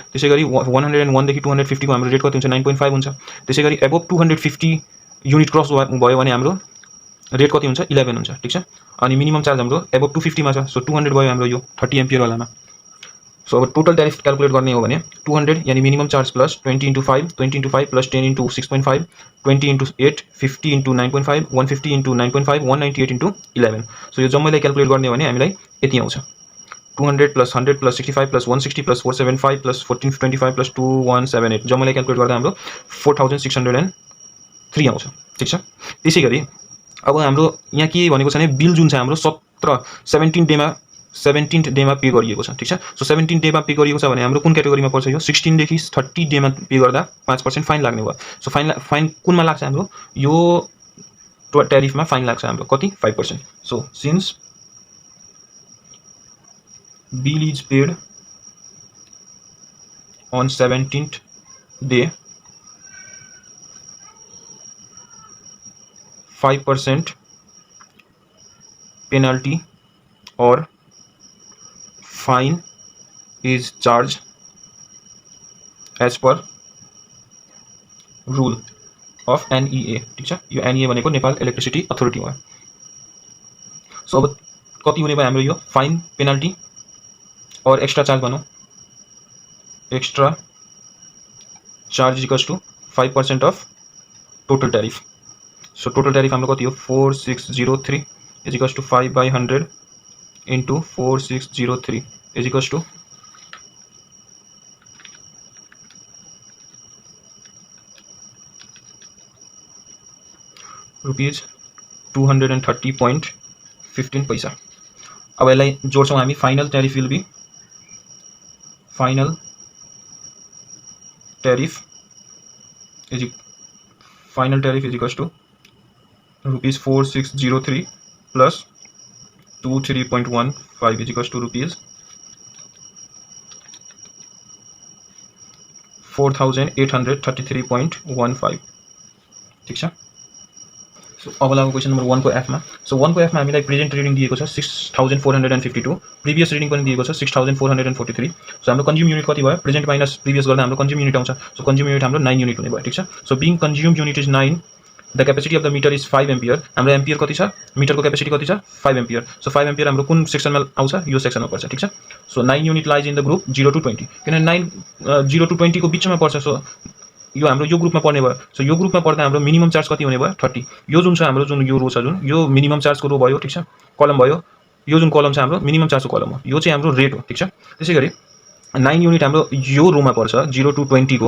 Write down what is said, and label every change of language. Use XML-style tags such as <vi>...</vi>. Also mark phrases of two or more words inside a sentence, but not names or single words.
<ne>त्यसैगरी 101 देखि 250 को हाम्रो रेट कति हुन्छ 9.5 हुन्छ त्यसैगरी</ne> <en>above 250 unit cross</en> <ne>भयो भने हाम्रो रेट कति हुन्छ 11 हुन्छ ठीक छ अनि</ne> <en>minimum charge</en> <ne>हाम्रो एबभ 250 मा छ सो 200 भयो हाम्रो यो 30 एम्पियर वालामा सो अब</ne> <en>total tariff calculate</en> <ne>गर्ने हो भने 200 यानी</ne> <en>minimum charge plus 20 into 5 20 into 5 plus 10 into 6.5 20 into 8 50 into 9.5 150 into 9.5 198 into 11</en> <ne>सो यो जम्मैलाई क्याल्कुलेट गर्ने हो भने हामीलाई यति आउँछ</ne> <en>200 plus 100 plus 65 plus 160 plus 475 plus 1425 plus 2178</en> <ne>जम्मैलाई क्याल्कुलेट गर्दा हाम्रो 4603 आउँछ ठीक छ त्यसैगरी अब हाम्रो यहाँ के भनेको छ भने बिल जुन छ हाम्रो 17th डेमा पे गरिएको छ ठीक छ सो 17 डेमा पे गरिएको छ भने हाम्रो कुन क्याटेगोरीमा पर्छ यो 16 देखि 30 डेमा पे गर्दा 5% फाइन लाग्ने भयो सो फाइन कुनमा लाग्छ हाम्रो यो ट्यारिफमा फाइन लाग्छ हाम्रो कति 5% सो सिन्स</ne> <en>bill is paid on 17th day 5% penalty or fine is charged as per rule of NEA,</en> <ne>ठीक छ। यो NEA भनेको नेपाल इलेक्ट्रिसिटी अथोरिटी हो। सो अब कति हुने भयो हाम्रो यो फाइन, पेनल्टी और</ne> <en>extra charge</en> <ne>भनौँ।</ne> <en>Extra charge equals to 5% of total tariff.</en> <ne>सो</ne> <en>total tariff</en> <ne>हाम्रो कति हो</ne> <en>4603 is equals to 5/100 into 4603 is equals to rupees 230.15</en> <ne>पैसा। अब यसलाई जोड्छौँ हामी।</ne> <en>final tariff will be final tariff is equals to rupees 4603 plus 23.15 is equals to rupees 4833.15,</en> <ne>ठीक छ। सो अब लागु</ne> <en>question number 1</en> <ne>को एफ में। सो 1 को एफ में हामीलाई</ne> <en>present reading</en> <ne>दिएको छ 6452,</ne> <en>previous reading</en> <ne>पनि दिएको छ 6443। सो हाम्रो</ne> <en>consume unit</en> <ne>कति भयो,</ne> <en>present minus previous</en> <ne>गर्दा हाम्रो</ne> <en>consume unit</en> <ne>आउँछ। सो</ne> <en>consume unit</en> <ne>हाम्रो 9 युनिट हुने भयो, ठीक छ। सो</ne> <en>being consume unit is 9, the capacity of the meter is 5 ampere.</en> <ne>हाम्रो एम्पियर कति छ, मीटर को कैपेसिटी कति छ 5 एम्पियर। सो 5 एम्पियर हाम्रो कुन सेक्सन में आउँछ, यो सेक्सन में पर्छ, ठीक छ। सो</ne> <en>9 unit lies in the group 0 to 20,</en> <ne>किन 0 to 20 को बीचमा पर्छ। सो यो हाम्रो यो ग्रुपमा पर्ने भयो। सो यो ग्रुपमा पर्दा हाम्रो मिनिमम चार्ज कति हुने भयो 30। यो जुन छ हाम्रो जुन यो रो छ, जुन यो मिनिमम चार्जको रो भयो, ठीक छ, कलम भयो। यो जुन कलम छ हाम्रो मिनिमम चार्जको कलम हो, यो चाहिँ हाम्रो रेट हो, ठीक छ। त्यसैगरी 9 युनिट हाम्रो यो रोमा पर्छ</ne> <en>0 to 20</en> <ne>को।</ne>